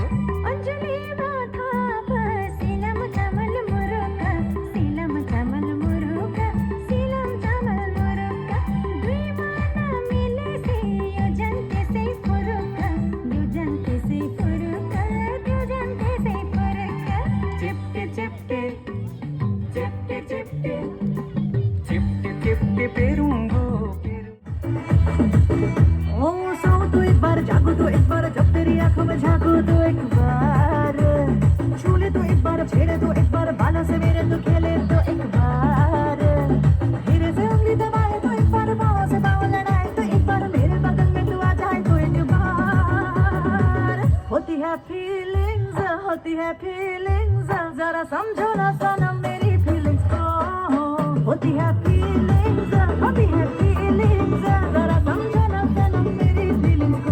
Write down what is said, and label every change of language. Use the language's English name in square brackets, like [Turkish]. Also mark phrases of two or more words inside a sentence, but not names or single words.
[Nepali] अञ्जलीमा थाप सिलम चामल मुरुका सिलम चामल मुरुका सिलम चामल मुरुका दुई माना मिलेसी यो जन त्यसै फुरुका यो जन त्यसै फुरुका यो जन त्यसै फुरुका चेप्टे चेप्टे चेप्टे चेप्टे चेप्टे चेप्टे पेरुङ्गो [Hindi] ओ सौ तो एक बार जागो तो एक बार जब तेरी आंखों में झांको तो एक बार छूले तो एक बार छेड़े तो एक बार बालों से मेरे तो खेले तो एक बार धीरे से उंगली दबाए तो एक बार पाँव से पाँव लड़ाए तो एक बार मेरे बगल में तू आ जाए तो एक बार होती है फीलिंग्स जरा समझो ना सनम मेरी फीलिंग्स को होती है फीलिंग्स जरा समझो ना सनम मेरी फीलिंग्स